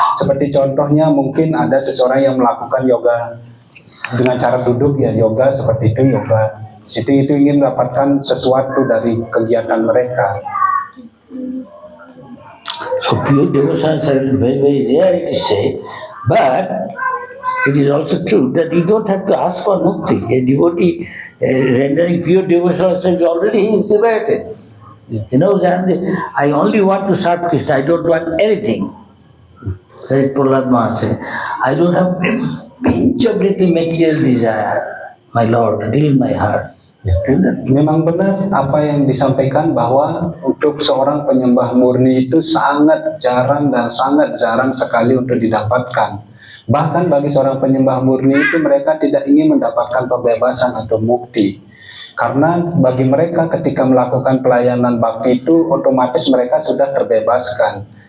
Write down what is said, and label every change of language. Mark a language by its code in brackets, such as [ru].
[id] Seperti contohnya mungkin ada seseorang yang melakukan yoga dengan cara duduk, ya yoga seperti itu, [en] yoga sitting, [id] itu ingin mendapatkan sesuatu dari kegiatan mereka. [en] So pure devotions are very, very rare to say, but it is also true that you don't have to ask for mukti. A devotee rendering pure devotion is already he is liberated. You know, I only want to serve Krishna, I don't want anything. Said Prahlad Maharaj, I don't have a pinch of little material desire, my Lord, deal in my heart. [id] Memang benar apa yang disampaikan bahwa untuk seorang penyembah murni itu sangat jarang dan sangat jarang sekali untuk didapatkan. Bahkan bagi seorang penyembah murni itu mereka tidak ingin mendapatkan pembebasan atau mukti. Karena bagi mereka ketika melakukan pelayanan bakti itu otomatis mereka sudah terbebaskan.